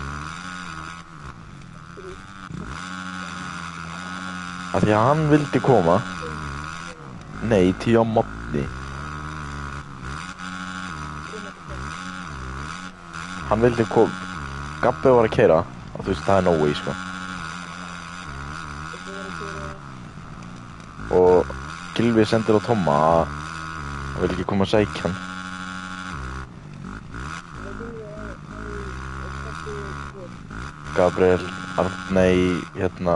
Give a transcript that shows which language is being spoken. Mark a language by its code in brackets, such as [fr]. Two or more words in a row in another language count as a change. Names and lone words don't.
[is] Af því að hann vildi koma. Nei, 10 á morgni. Hann vildi koma. Gabbi var að keyra. Og þú veist, það er [en] no way, [is] sko. Og Gylfi sendir á Tomma að hann vil ekki koma að sækja hann. Gabriel, Arney, hérna...